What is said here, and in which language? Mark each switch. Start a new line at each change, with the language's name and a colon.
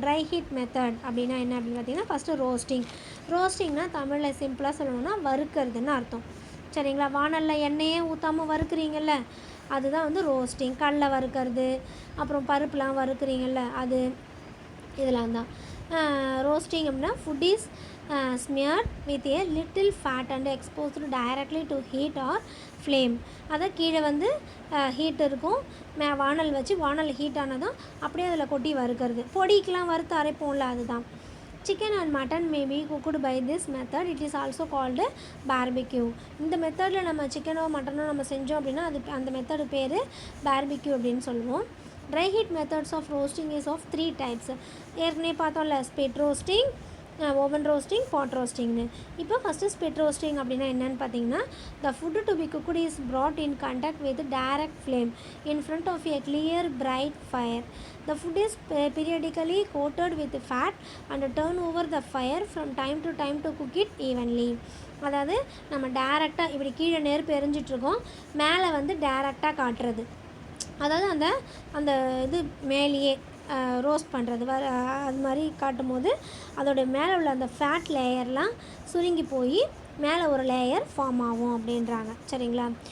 Tamil: Try heat method அப்படின்னா என்ன அப்படின்னு பார்த்தீங்கன்னா, ஃபஸ்ட்டு ரோஸ்டிங்னால் தமிழில் சிம்பிளாக சொல்லணும்னா வறுக்கிறதுன்னு அர்த்தம். சரிங்களா? வானலில் எண்ணெயே ஊற்றாமல் வறுக்கிறீங்கல்ல, அதுதான் வந்து ரோஸ்டிங். கடலை வறுக்கிறது, அப்புறம் பருப்புலாம் வறுக்கிறீங்கல்ல, அது இதெல்லாம் தான் ரோஸ்டிங்.
English: அப்படின்னா food is smeared with a little fat and exposed directly to heat or flame.
Tamil: அதான் கீழே வந்து ஹீட் இருக்கும், வானல் வச்சு வானல் ஹீட் ஆனதும் அப்படியே அதில் கொட்டி வறுக்கிறது. பொடிக்கெலாம் வறுத்து அரைப்போம்ல, அதுதான்.
English: Chicken and mutton may be cooked by this method. It is also called barbecue.
Tamil: இந்த மெத்தடில் நம்ம சிக்கனோ மட்டனோ நம்ம செஞ்சோம் அப்படின்னா அது அந்த மெத்தடு பேர் பார்பிக்யூ அப்படின்னு சொல்லுவோம்.
English: Dry heat methods of roasting is of 3 types.
Tamil: ஏற்கனவே பார்த்தோம்ல,
English: Spit roasting, oven roasting, pot ரோஸ்டிங்னு.
Tamil: இப்போ ஃபஸ்ட்டு ஸ்பிட் ரோஸ்டிங் அப்படின்னா என்னென்னு பார்த்தீங்கன்னா,
English: The food to be cooked is brought in contact with direct flame in front of a clear bright fire. The food is periodically coated with fat and turn over the fire from time to time to cook it evenly.
Tamil: அதாவது நம்ம டேரெக்டாக இப்படி கீழே நெருப்பு எரிஞ்சிட்ருக்கோம், மேலே வந்து டேரெக்டாக காட்டுறது. அதாவது அந்த அந்த இது மேலேயே ரோஸ்ட் பண்ணுறது அது மாதிரி காட்டும் போது அதோடைய மேலே உள்ள அந்த ஃபேட் லேயர்லாம் சுருங்கி போய் மேலே ஒரு லேயர் ஃபார்ம் ஆகும் அப்படின்றாங்க. சரிங்களா?